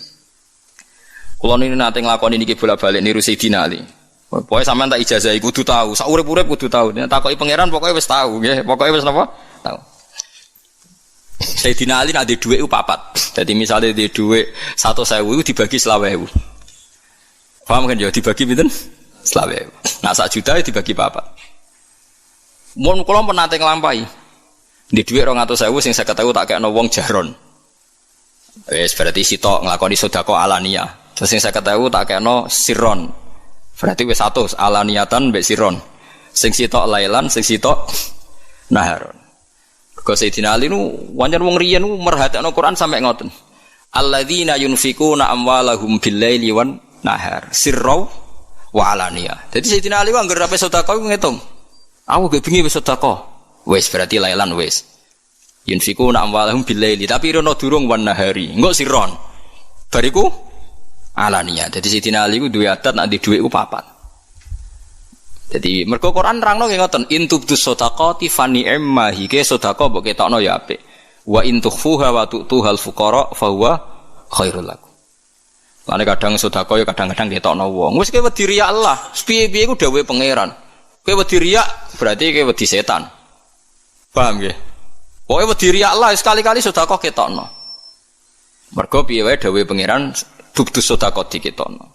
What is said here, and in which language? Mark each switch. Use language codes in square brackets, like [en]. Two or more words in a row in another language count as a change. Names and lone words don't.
[jv] Kula niki nate nglakoni niki bolak-balik niru Sayyidina Ali. Pokoke sampean tak ijazahi kudu tahu, sak urip-urip kudu tahu. Nek takoki pangeran pokoke wis tahu nggih, pokoke wis napa? Tahu. Sayyidina Ali nek ndek dhuwit ku 4. Dadi misale ndek dhuwit 100.000 iku dibagi 20.000. Paham kan ya dibagi pinten? 20.000. Nah 1 juta dibagi 4. Mun kula pun nate nglampahi. Di dhuwit 200.000 sing 50.000 tak kekno wong jaron. Wis berarti sitok nglakoni sedekah alaniyah. Terus sing 50.000 tak kekno sirron. Berarti wis 100 alaniyatan mbek sirron. Sing sitok lailan, sing sitok naharon. Kok Sayyidina Ali nu wancen wong riyen nu merhatekno Quran sampe ngoten. [ar] الذين ينفقون أموالهم بالليل والنهار سرا وعلانية. [jv] Jadi Sayyidina Ali anggere ape sedekah ku ngitung. Aku ge bengi wis sedekah. Wes berarti lailan wes. [ar] ينفقون أموالهم بالليل [jv] tapi rono durung [ar] والنهار. [jv] Engko sirron. Bariku alaniya. Jadi Sayyidina Ali ku duwe adat nek di dhuwit ku 4. Jadi mergo Quran nerangno nggih ngoten, [ar] إن تبدوا الصدقات فنعما [jv] hike sedekah mbok ketokno ya apik. [ar] وإن تخفوها وتؤتوها الفقراء فهو خير لكم. [jv] Lan kadang sedekah ya kadang-kadang ketokno wong. Wis kowe wedi riya Allah, piye-piye ku dawuhe pangeran. Kowe wedi riya berarti kowe wedi setan. Paham nggih? Pokoke wedi riya Allah sekali-kali sedekah ketokno. Mergo piye wae dawuhe pangeran tubdus sedekah diketokno.